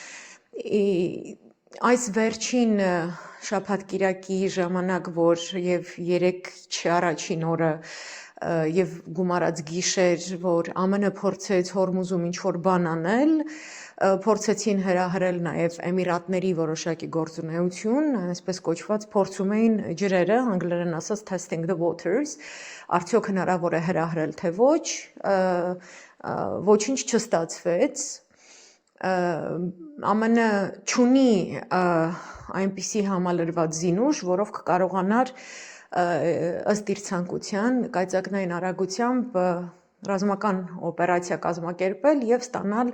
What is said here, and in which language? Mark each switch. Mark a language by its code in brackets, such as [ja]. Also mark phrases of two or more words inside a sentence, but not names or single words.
[hy] Այս վերջին շաբաթ-կիրակի ժամանակ, որ և 3 առաջին օրը և գումարած գիշեր, որ ԱՄՆ փորձեց Հորմուզում ինչ-որ բան անել, փորձեցին հրահրել նաև Էմիրատների որոշակի գործունեություն, այսպես կոչված փորձում էին ջրերը, անգլերեն ասած [en] testing the waters, [hy] արդյոք հնարավոր է հրահրել, թե ոչ, ոչինչ չստացվեց, ԱՄՆ չունի այնպիսի համալրված զինուժ, որով կկարողանար ըստ իր ցանկության կայծակնային արագությամբ ռազմական օպերացիա կազմակերպել և ստանալ